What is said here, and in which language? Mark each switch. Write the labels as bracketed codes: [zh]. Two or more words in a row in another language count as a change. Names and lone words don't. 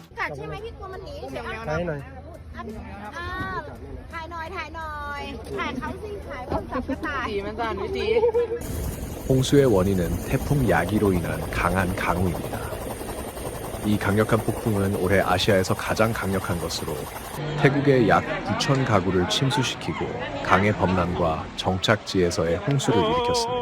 [th] ใช่ไหมพี่กลัวมันหนีเฉย ถ่ายหน่อย ถ่ายหน่อยถ่ายเขาสิถ่ายเขาจับกระต่าย [ko] 홍수의 원인은 태풍 야기로 인한 강한 강우입니다. 이 강력한 폭풍은 올해 아시아에서 가장 강력한 것으로 태국의 약 9천 가구를 침수시키고 강의 범람과 정착지에서의 홍수를 일으켰습니다.